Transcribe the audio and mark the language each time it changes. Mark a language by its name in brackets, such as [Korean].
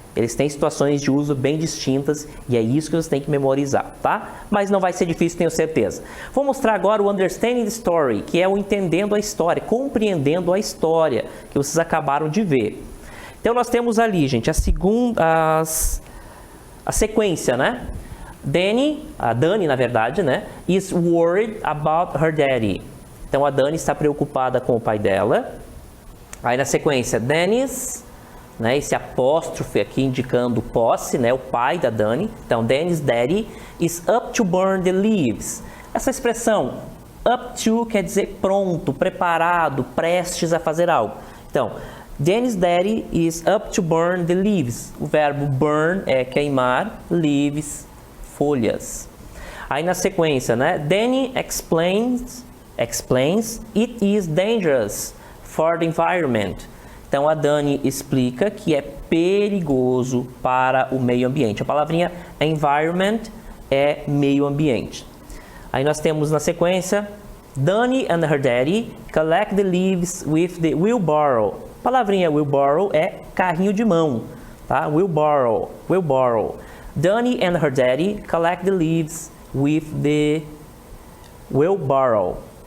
[Portuguese] Eles têm situações de uso bem distintas e é isso que você tem que memorizar, tá? Mas não vai ser difícil, tenho certeza. Vou mostrar agora o [English] Understanding the Story, [Portuguese] que é o entendendo a história, compreendendo a história que vocês acabaram de ver. Então nós temos ali, gente, a sequência, né? A Dani, na verdade, né? [English] Is worried about her daddy. [Portuguese] Então a Dani está preocupada com o pai dela. Aí na sequência, Dennis, né? Esse apóstrofe aqui indicando posse, né? O pai da Dani. [English] Então Dennis' daddy is up to burn the leaves. [Portuguese] Essa expressão up to quer dizer pronto, preparado, prestes a fazer algo. [English] Então, Danny's daddy is up to burn the leaves. [Portuguese] O verbo burn é queimar, leaves, folhas. Aí na sequência, né? [English] Danny explains it is dangerous for the environment. [Portuguese] Então a Dani explica que é perigoso para o meio ambiente. A palavrinha environment é meio ambiente. Aí nós temos na sequência, [English] Dani and her daddy collect the leaves with the wheelbarrow. [Portuguese] A palavrinha wheelbarrow é carrinho de mão, tá? [English] Wheelbarrow. Dani and her daddy collect the leaves with the wheelbarrow.